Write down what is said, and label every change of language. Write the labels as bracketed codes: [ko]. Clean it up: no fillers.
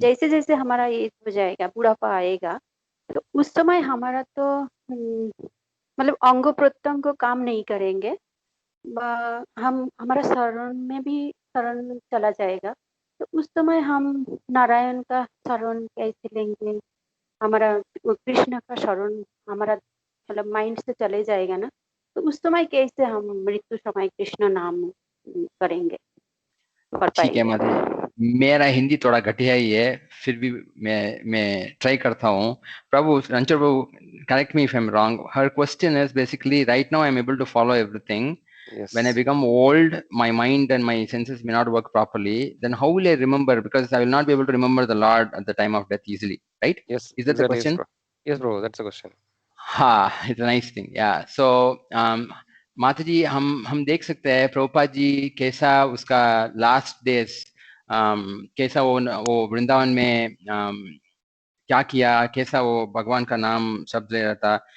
[hi] जैसे जैसे हमारा एज हो जाएगा बुढ़ापा आएगा तो उस समय हमारा तो मतलब अंग प्रत्यंग काम नहीं करेंगे हम हमारा शरण में भी शरण चला जाएगा तो उस समय हम नारायण का शरण कैसे लेंगे हमारा वो कृष्ण का शरण हमारा मतलब माइंड से चले जाएगा ना तो उस समय कैसे हम मृत्यु समय कृष्ण नाम करेंगे कर ठीक है पाएंगे माता जी, मेरा हिंदी थोड़ा घटिया ही है, फिर भी मैं ट्राई करता हूँ। [en] Prabhu Ranchar Prabhu, correct me if I am wrong, हर question is basically right now I am able to follow everything. Yes. When I become old, my mind and my senses may not work properly. Then how will I remember? Because I will not be able to remember the Lord at the time of death easily, right? Yes. Is that the Exactly. Yes, question? bro. Yes, bro. That's the question. Ha, it's a nice thing. Yeah. [hi] So, माता जी, हम देख सकते हैं प्रभुपाद जी कैसा उसका last days, कैसा वो वृंदावन में क्या किया, कैसा वो भगवान का नाम शब्द ले रहा था.